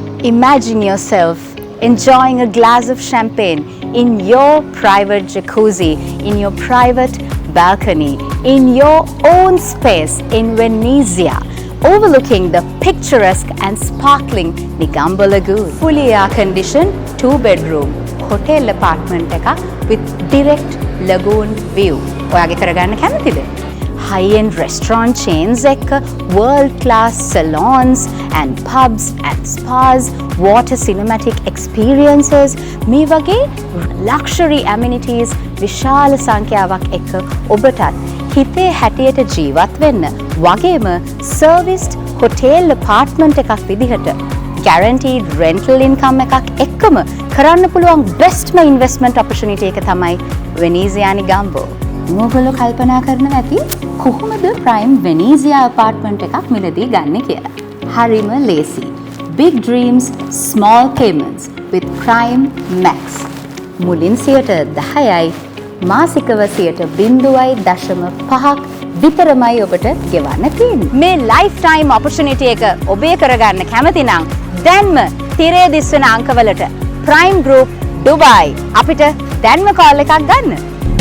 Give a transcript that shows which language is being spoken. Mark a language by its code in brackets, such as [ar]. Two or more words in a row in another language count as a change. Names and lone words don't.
[en] Imagine yourself enjoying a glass of champagne in your private jacuzzi, in your private balcony, in your own space in Venezia, overlooking the picturesque and sparkling Negombo Lagoon. Fully air-conditioned 2-bedroom hotel apartment with direct lagoon view. [si] ඔයාගේ කරගන්න කැමතිද? [en] High-end restaurant chains එක්ක world-class salons and pubs and spas, water cinematic experiences, [si] මේ වගේ [en] luxury amenities [si] විශාල සංඛ්‍යාවක් එක්ක ඔබටත් හිතේ හැටියට ජීවත් වෙන්න වගේම [en] serviced hotel apartment [si] එකක් විදිහට [en] guaranteed rental income [si] එකක් එක්කම කරන්න පුළුවන් bestම [en] investment opportunity [si] එක තමයි Venezia Negombo. මොගොල්ලෝ කල්පනා කරනවා ඇති කොහොමද prime Venezia apartment එකක් මිලදී ගන්න කියලා. හරිම ලේසි. [en] Big dreams, small payments with Prime Max. [si] මුලින් 10%යි මාසිකව 0.5ක් විතරමයි ඔබට ගෙවන්න තියෙන්නේ. මේ [en] lifetime opportunity [si] එක ඔබේ කරගන්න කැමති නම් දැන්ම තිරේ දිස්වන අංකවලට Prime Group Dubai අපිට දැන්ම call එකක් ගන්න.